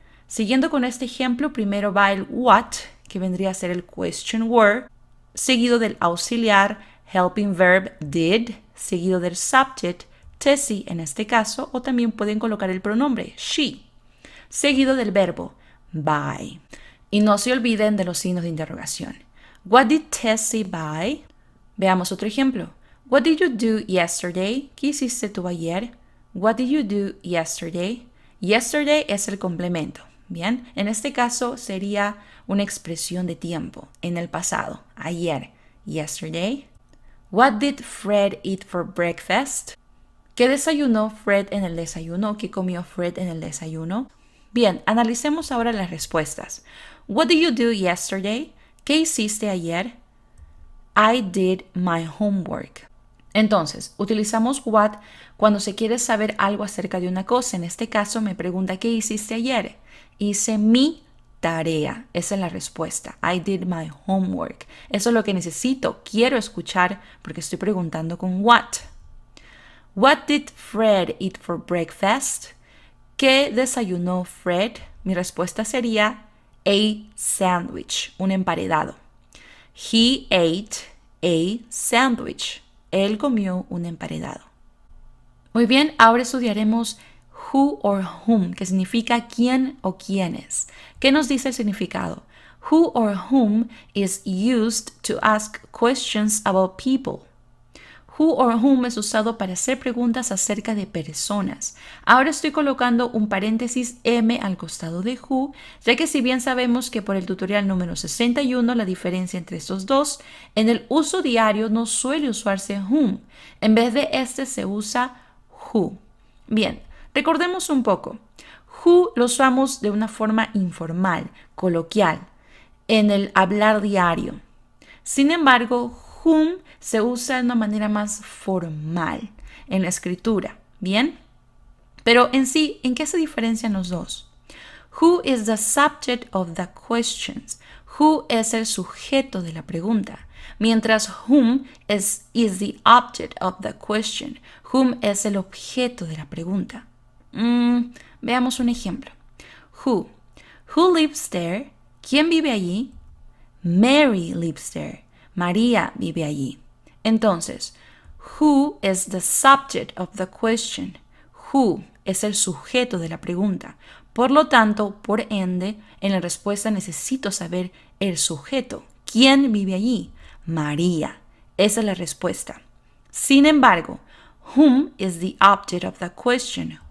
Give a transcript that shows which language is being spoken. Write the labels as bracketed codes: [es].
[es] Siguiendo con este ejemplo, primero va el what, que vendría a ser el question word, seguido del auxiliar helping verb did, seguido del subject Tessie en este caso, o también pueden colocar el pronombre she, seguido del verbo buy. Y no se olviden de los signos de interrogación. [en] What did Tessie buy? [es] Veamos otro ejemplo. [en] What did you do yesterday? [es] ¿Qué hiciste tú ayer? [en] What did you do yesterday? [es] Yesterday es el complemento. Bien, en este caso sería una expresión de tiempo en el pasado, ayer, yesterday. [en] What did Fred eat for breakfast? [es] ¿Qué desayunó Fred en el desayuno? ¿Qué comió Fred en el desayuno? Bien, analicemos ahora las respuestas. [en] What did you do yesterday? [es] ¿Qué hiciste ayer? [en] I did my homework. [es] Entonces, utilizamos what cuando se quiere saber algo acerca de una cosa. En este caso me pregunta, ¿qué hiciste ayer? Hice mi tarea. Esa es la respuesta. [en] I did my homework. [es] Eso es lo que necesito. Quiero escuchar porque estoy preguntando con what. [en] What did Fred eat for breakfast? [es] ¿Qué desayunó Fred? Mi respuesta sería a sandwich, un emparedado. [en] He ate a sandwich. [es] Él comió un emparedado. Muy bien, ahora estudiaremos who or whom, que significa quién o quiénes. ¿Qué nos dice el significado? [en] Who or whom is used to ask questions about people. [es] Who or whom es usado para hacer preguntas acerca de personas. Ahora estoy colocando un paréntesis M al costado de who, ya que si bien sabemos que por el tutorial número 61 la diferencia entre estos dos, en el uso diario no suele usarse whom. En vez de este se usa who. Bien, recordemos un poco. Who lo usamos de una forma informal, coloquial, en el hablar diario. Sin embargo, whom se usa de una manera más formal en la escritura, ¿bien? Pero en sí, ¿en qué se diferencian los dos? [en] Who is the subject of the questions? [es] Who es el sujeto de la pregunta, mientras [en] whom is the object of the question. [es] Whom es el objeto de la pregunta. Veamos un ejemplo. [en] Who lives there? [es] ¿Quién vive allí? [en] Mary lives there. [es] María vive allí. [en] Entonces, who is the subject of the question? [es] Who es el sujeto de la pregunta. Por lo tanto, por ende, en la respuesta necesito saber el sujeto. ¿Quién vive allí? María. Esa es la respuesta. Sin embargo, [en] whom is the object of the question?